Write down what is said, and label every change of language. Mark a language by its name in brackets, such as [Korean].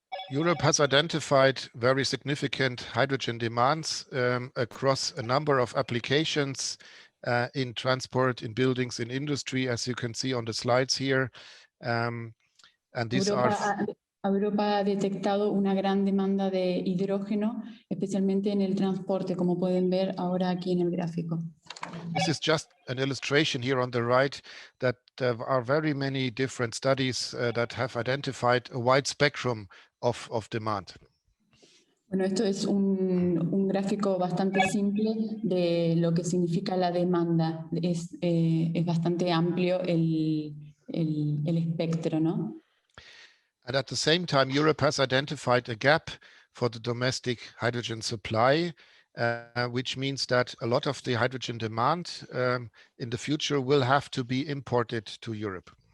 [English] Europe has identified very significant hydrogen demands across a number of applications in transport, in buildings, in industry, as you can see on the slides here. And these [Spanish] Europa ha detectado una gran demanda de hidrógeno, especialmente en el transporte, como pueden ver ahora aquí en el gráfico. [English] This is just an illustration here on the right that there are very many different studies that have identified a wide spectrum of demand. [Spanish] Bueno, esto es un gráfico bastante simple de lo que significa la demanda. Es bastante amplio el espectro, ¿no? [English] And at the same time, Europe has identified a gap for the domestic hydrogen supply. which means that a lot of the hydrogen demand in the future will have to be imported to Europe.